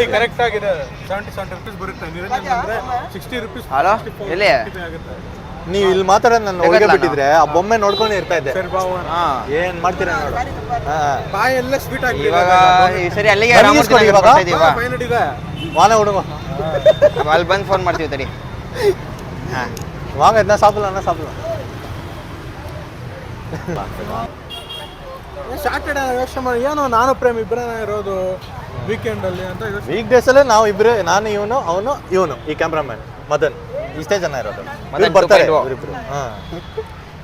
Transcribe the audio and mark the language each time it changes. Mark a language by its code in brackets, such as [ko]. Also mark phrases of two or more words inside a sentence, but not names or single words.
[kn] ಕರೆಕ್ಟ್ ಆಗಿದೆ 77 ರೂಪೀಸ್ ಬರುತ್ತೆ ನಿರಂಜನ್ ಅಂದ್ರೆ 60 ರೂಪೀಸ್ ಹಲೋ ಎಲ್ಲಿ ನೀವು ಇಲ್ಲಿ ಮಾತಾಡೋದು ನನ್ನ ಒಳಗೆ ಬಿಟ್ಟಿದ್ರೆ ಆ ಬೊಮ್ಮೆ ನೋಡ್ಕೊಂಡು ಇರ್ತಾ ಇದ್ದೆ ಸರಿ ಬಾ ಹೋಗೋಣ ಏನ್ ಮಾಡ್ತೀರಾ ನೋಡು ಬಾಯ್ ಎಲ್ಲ ಸ್ವೀಟ್ ಆಗಿದೆ ಇವಾಗ ಈ ಸರಿ ಅಲ್ಲಿಗೆ ಬನ್ನಿ ರಾಮಮೂರ್ತಿ ಇಸ್ಕೊಳ್ಳಿ ನಗರ ಇವಾಗ. ಬರ್ತಾ ಇದೀವಾ? 500 ಇದೆ [ta] வாங்க விடுங்க [kn] ಅಲ್ಲಿ ಬಂದು ಫೋನ್ ಮಾಡ್ತೀವಿ ತಡಿ ಹಾಂ [ta] வாங்க என்ன சாப்பிடலாம் சாப்பிடலாம் [kn] ಸಾಟರ್ಡೆ ಯೋಚನೆ ಮಾಡಿ ಏನೋ ನಾನು ಪ್ರೇಮ್ ಇಬ್ಬರೇ ಇರೋದು ವೀಕೆಂಡ್ ಅಲ್ಲಿ ಅಂತ ಯೋಚನೆ [en] week days [kn] ಅಲ್ಲೇ ನಾವು ಇಬ್ರು ನಾನು ಇವನು ಈ ಕ್ಯಾಮ್ರಾಮನ್ ಮದನ್ ಇಷ್ಟೇ ಜನ ಇರೋದು ಮದನ್ ಬರ್ತಾರೆ 2.0. ಇವರಿಬ್ರು ಹಾ ಸರಿ ಚಲೋ